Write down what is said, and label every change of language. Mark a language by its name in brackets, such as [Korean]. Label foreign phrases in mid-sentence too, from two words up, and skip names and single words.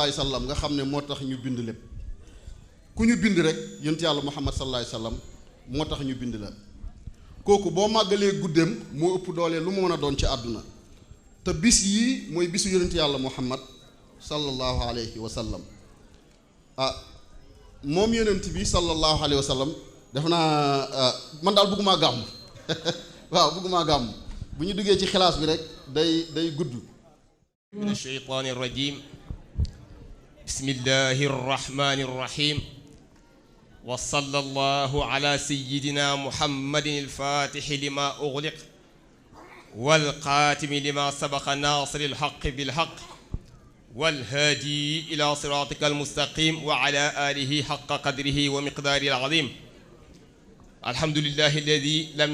[Arabic] عليه وسلم [Wolof] nga xam ne moo tax ñu bind lépp ku ñu bind rek yonent yàlla Muhammad [Arabic] صلى الله عليه وسلم [Wolof] moo tax ñu bind la kooku boo màggalee guddeem moo ëpp doole lu mu mën a doon ci àdduna te bis yii mooy bisu yonent yàlla Muhammad [Arabic] صلى الله عليه وسلم [Wolof] moom yonent bi [Arabic] صلى الله عليه وسلم [Wolof] def naa man daal bëggumaa gàmm waaw bëggumaa gàmm bu ñu duggee ci xilaas bi rek day gudd [Arabic] من الشيطان الرجيم بسم الله الرحمن الرحيم وصلى الله على سيدنا محمد الفاتح لما أغلق والقاتم لما سبق ناصر الحق بالحق والهادي إلى صراطك المستقيم وعلى آله حق قدره ومقداره العظيم الحمد لله الذي لم